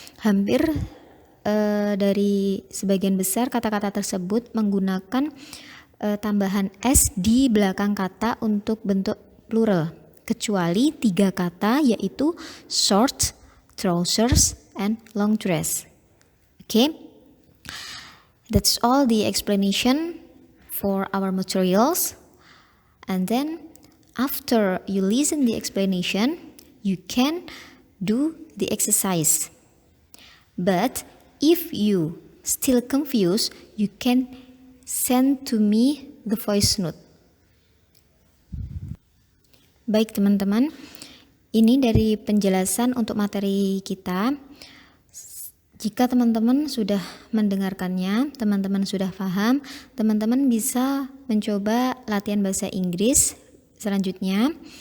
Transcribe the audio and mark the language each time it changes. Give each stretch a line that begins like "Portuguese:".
Indonesian: Hampir dari sebagian besar kata-kata tersebut menggunakan tambahan s di belakang kata untuk bentuk plural, kecuali 3 kata yaitu shorts, trousers, and long dress.
English: Okay, that's all the explanation for our materials. And then after you listen the explanation, you can do the exercise. But if you still confused, you can send to me the voice note.
Indonesian: Baik teman-teman, ini dari penjelasan untuk materi kita. Jika teman-teman sudah mendengarkannya, teman-teman sudah paham, teman-teman bisa mencoba latihan bahasa Inggris selanjutnya.